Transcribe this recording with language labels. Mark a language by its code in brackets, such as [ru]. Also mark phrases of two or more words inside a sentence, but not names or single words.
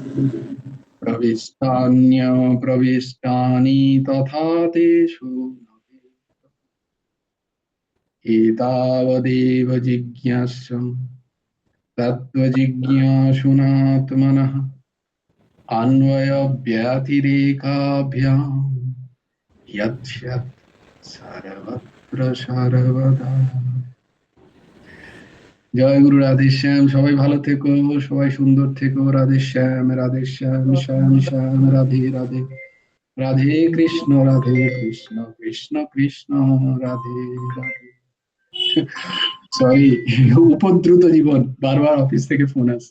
[sa] प्रविष्टान्यप्रविष्टानि तथा तेषु एतावदेव जिज्ञास्यं तत्त्वजिज्ञासुनात्मनः अन्वयव्यतिरेकाभ्यां यत् सर्वत्र सर्वदा। [bn] জয় গুরু রাধেশ্যাম। সবাই ভালো থেকো, সবাই সুন্দর থেকো। রাধেশ্যাম, রাধেশ্যাম, শ্যাম শ্যাম, রাধে রাধে, রাধে কৃষ্ণ কৃষ্ণ কৃষ্ণ রাধে রাধে। সরি, উপদ্রুত জীবন, বারবার অফিস থেকে ফোন আসছে।